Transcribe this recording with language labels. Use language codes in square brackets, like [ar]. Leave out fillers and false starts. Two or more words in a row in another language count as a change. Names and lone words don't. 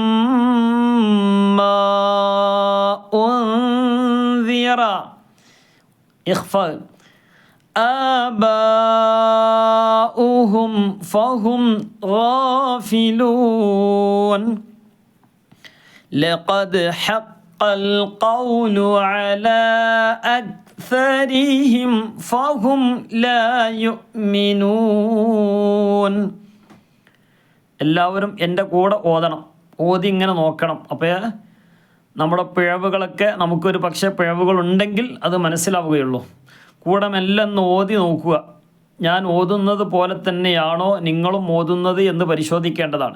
[ar] ما أنذر إخفاء آباؤهم فهم غافلون لقد حق القول على أكثرهم فهم لا يؤمنون. [ml] എല്ലാവരും എൻ്റെ കൂടെ ഓതണം, ഓതി ഇങ്ങനെ നോക്കണം. അപ്പോൾ നമ്മുടെ പിഴവുകളൊക്കെ, നമുക്കൊരു പക്ഷേ പിഴവുകളുണ്ടെങ്കിൽ അത് മനസ്സിലാവുകയുള്ളൂ. കൂടെ മെല്ലെ ഒന്ന് ഓതി നോക്കുക. ഞാൻ ഓതുന്നത് പോലെ തന്നെയാണോ നിങ്ങളും ഓതുന്നത് എന്ന് പരിശോധിക്കേണ്ടതാണ്.